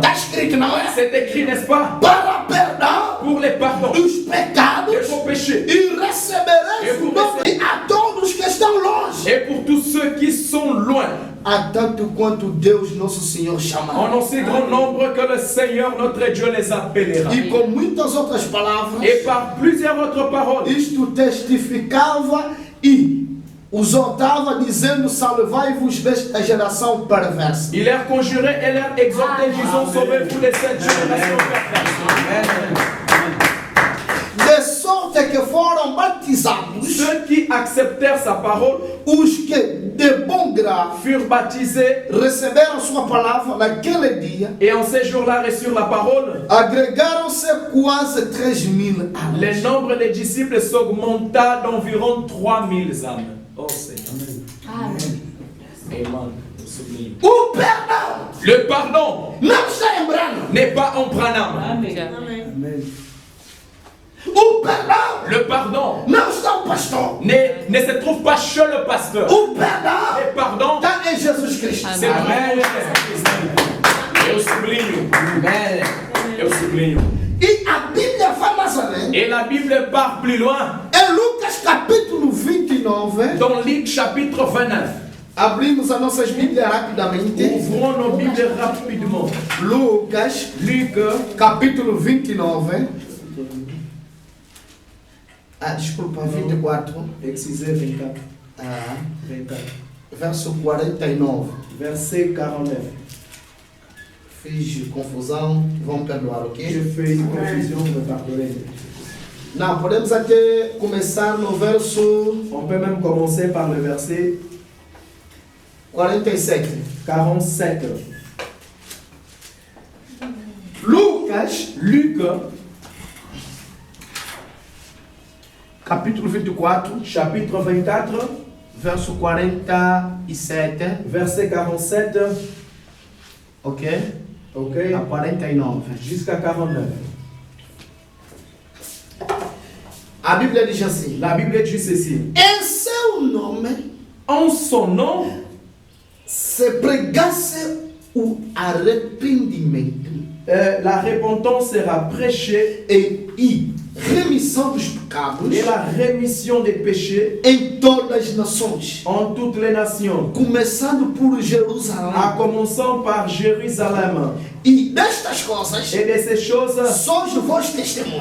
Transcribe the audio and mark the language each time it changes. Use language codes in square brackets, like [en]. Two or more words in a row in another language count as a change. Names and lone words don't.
[pt] Está escrito, não é? [fr] C'est écrit, n'est-ce pas? [pt] Para perdão [fr] Pour les pardons [pt] dos pecados [fr] de vos péchés [pt] e recebereis o nome a todos que estão longe. [fr] et pour tous ceux qui sont loin, [pt] A tanto quanto Deus nosso Senhor chamar. [fr] en aussi grand nombre que le Seigneur notre Dieu les appellera. [pt] E com muitas outras palavras, [fr] Et par plusieurs autres paroles, [pt] isto testificava e exortava, dizendo: salvai-vos desta geração perversa. [fr] il leur conjurait et leur exhortait, disons, sauvez-vous de cette génération perverse. [pt] De sorte que foram batizados [fr] Ceux qui acceptèrent sa parole [pt] os que de bom grado [fr] furent baptisés [pt] receberam sua palavra naquele dia, [fr] et en ces jours-là reçurent la parole. [pt] agregaram-se quase 3.000 [fr] Le [pt] almas. [fr] nombre des disciples s'augmenta d'environ 3000 âmes. Oh Seigneur. Amen. Souligne. [pt] O perdão [fr] Le pardon [pt] não está em Branham. [fr] n'est pas en Branham. Amen. [pt] O perdão [fr] Le pardon [pt] não está no pastor. [fr] ne se trouve pas chez le pasteur. [pt] O perdão [fr] Le pardon, [pt] está em Jesus Cristo. [fr] c'est Amen. [pt] Eu sublinho. Amen. Eu sublinho. E a Bíblia vai mais além. [fr] Et la Bible part plus loin. [pt] Em Lucas capítulo 29, [fr] Dans Luc chapitre 29. [pt] abrimos as nossas Bíblias rapidamente. [fr] Ouvrons nos Bibles rapidement. [pt] Lucas [fr] Luc [pt] capítulo 29. Desculpa, 24. [fr] Excusez 24. Ah, 24. [pt] verso 49. [fr] Verset 49. [pt] Fiz confusão, vão perdoar, [fr] Je ok? fais une confusion, me pardonnez. [pt] Não, podemos até começar no verso [fr] On peut même commencer par le verset 47. 47. [pt] Lucas, [fr] Luc [pt] capítulo 24, [fr] Chapitre 24, [pt] verso 47, [fr] verset 47, ok? ok, [pt] A 49. [fr] jusqu'à 49. [pt] A Bíblia diz assim: [fr] La Bible dit ceci. [pt] em seu nome [fr] En son nom, [pt] se pregasse o arrependimento [fr] La repentance sera prêchée [pt] e remissão dos pecados [fr] et la rémission des péchés [pt] em todas as nações, [fr] en toutes les nations, [pt] começando por [fr] en [pt] Jerusalém. [fr] commençant par Jérusalem. [pt] E destas coisas [fr] Et de ces choses, [pt] sois vós testemunhos.